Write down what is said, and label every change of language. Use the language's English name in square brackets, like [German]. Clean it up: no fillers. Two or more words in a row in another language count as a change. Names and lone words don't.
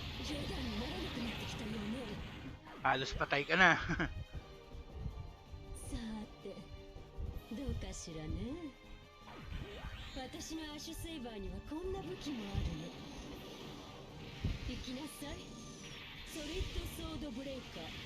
[Japanese] 冗談にならなくなってきたよね。 [Filipino] Halos patay ka na. [Japanese] さてどうかしらね。私のアッシュセイバーにはこんな武器もあるの。行きなさい、ソリッドソードブレイカー。